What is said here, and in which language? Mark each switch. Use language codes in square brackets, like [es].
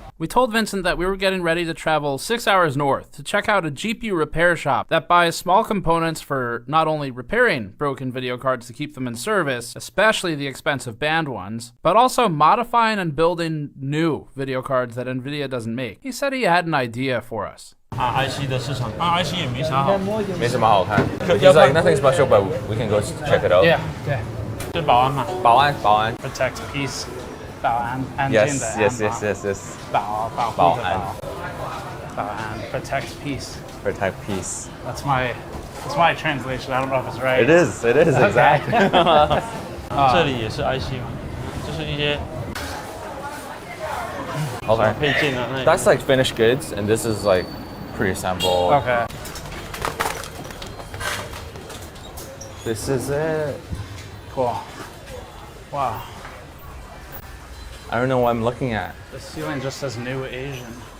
[en] We told Vincent that we were getting ready to travel 6 hours north to check out a GPU repair shop that buys small components for not only repairing broken video cards to keep them in service, especially the expensive banned ones, but also modifying and building new video cards that Nvidia doesn't make. He said he had an idea for us. [zh] IC 的市场，IC 也没啥好，没什么好看。 [en] He's like nothing special, but we can go check it out. Yeah. [zh] 是保安嘛？保安。 [en] Protect peace. [zh] 保安，安静的安 [en] Yes. [zh] 保护的保安 [en] protect peace. Protect peace. That's my translation. I don't know if it's right. It is exactly. [zh] 这里也是 IC 嘛，就是一些 [en] Okay. [zh] 配件啊。 [en] That's like finished goods, and this is like pre-assembled. Okay. This is it. Cool. Wow. I don't know what I'm looking at. The ceiling just says New Asian.